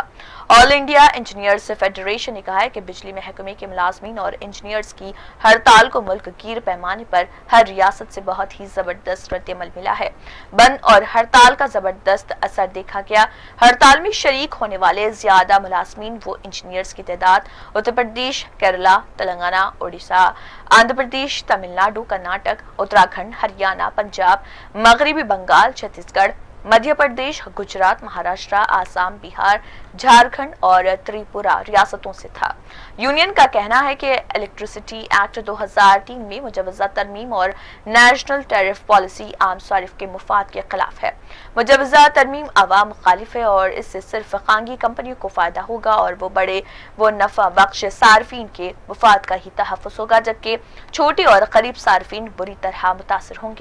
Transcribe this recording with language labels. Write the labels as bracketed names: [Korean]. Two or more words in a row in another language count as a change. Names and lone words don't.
[Urdu] آل انڈیا انجینئرز فیڈریشن نے کہا ہے کہ بجلی محکمے کے ملازمین اور انجینئرز کی ہڑتال کو ملک گیر پیمانے پر ہر ریاست سے بہت ہی زبردست رد عمل ملا ہے۔ بند اور ہڑتال کا زبردست اثر دیکھا گیا۔ ہڑتال میں شریک ہونے والے زیادہ ملازمین و انجینئرز کی تعداد اتر پردیش، کیرلا، تلنگانہ، اڑیسہ، آندھرا پردیش، تمل ناڈو، کرناٹک، اتراکھنڈ، ہریانہ، پنجاب، مغربی بنگال، چھتیس گڑھ، مدھیہ پردیش، گجرات، مہاراشٹر، آسام، بہار، جھارکھنڈ اور تریپورہ ریاستوں سے تھا۔ یونین کا کہنا ہے کہ الیکٹریسٹی ایکٹ 2003 میں مجوزہ ترمیم اور نیشنل ٹیرف پالیسی عام صارف کے مفاد کے خلاف ہے۔ مجوزہ ترمیم عوام مخالف ہے اور اس سے صرف خانگی کمپنیوں کو فائدہ ہوگا اور وہ نفع بخش صارفین کے مفاد کا ہی تحفظ ہوگا، جبکہ چھوٹے اور غریب صارفین بری طرح متاثر ہوں گے۔